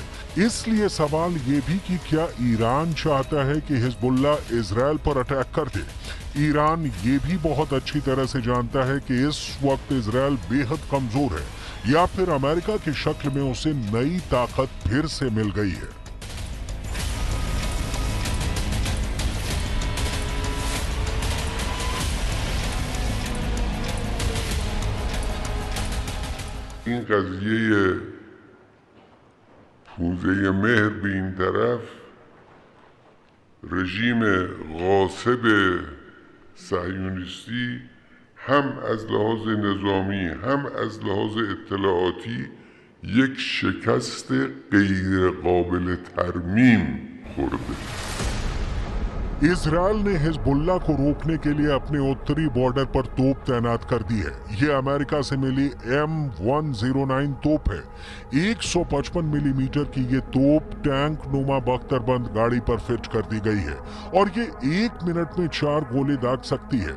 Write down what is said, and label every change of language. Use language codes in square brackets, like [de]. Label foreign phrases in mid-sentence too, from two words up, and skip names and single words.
[hi] इसलिए सवाल ये भी कि क्या ईरान चाहता है कि हिजबुल्लाह इजराइल पर अटैक कर दे। ईरान ये भी बहुत अच्छी तरह से जानता है कि इस वक्त इजराइल बेहद कमजोर है या फिर अमेरिका की शक्ल में उसे नई ताकत फिर से मिल गई है। [fa] این قضیه فوزه مهر به این طرف رژیم غاصب صهیونیستی هم از لحاظ نظامی هم از لحاظ اطلاعاتی یک شکست غیر قابل ترمیم خورده. [hi] इजराइल ने हिजबुल्लाह को रोकने के लिए अपने उत्तरी बॉर्डर पर तोप तैनात कर दी है। ये अमेरिका से मिली M109 तोप है। 155 मिलीमीटर की ये तोप टैंक नुमा बख्तरबंद गाड़ी पर फिट कर दी गई है और ये 1 मिनट में 4 गोले दाग सकती है।